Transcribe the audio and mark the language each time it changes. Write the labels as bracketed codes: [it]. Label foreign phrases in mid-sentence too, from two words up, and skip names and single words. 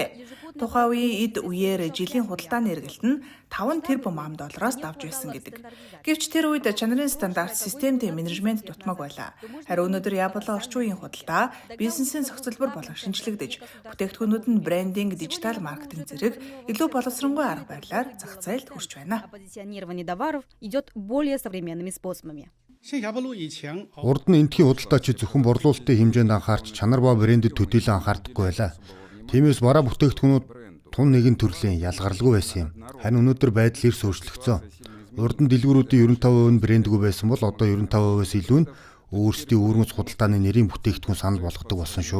[mn] Тухайн үеийн эд үеэр жилийн худалдааны эргэлт нь 5 тэрбум $5 давж байсан гэдэг. Гэвч тэр үед чанарын стандарт системтэй менежмент дутмаг байлаа. Харин өнөөдөр Яболог орчин үеийн худалдаа, бизнесийн зохицолбор болон шинжлэгдэж, бүтээгдэхүүнүүд нь брендинг, дижитал маркетинг зэрэг илүү боловсронгүй арга барилаар зах зээлд хүрч байна. [ru] Позиционирование товаров идет более современными способами. [mn] Урд нь эндхийн худалдаачид зөвхөн борлуулалтын хэмжээнд анхаарч чанар ба брэндэд төдийлөн анхаардаггүй байлаа. Тиймээс бараа бүтээгдэхүүнүүд тун нэгэн төрлийн ялгаралгүй байсан юм. Харин өнөөдөр байдал эрс өөрчлөгдсөн. Урд нь дэлгүүрүүдийн 95% нь брэндгүй байсан бол одоо 95%-аас илүү нь өөрсдийн үүргэц худалдааны нэрийн бүтээгдэхүүн санал болгодог болсон шүү.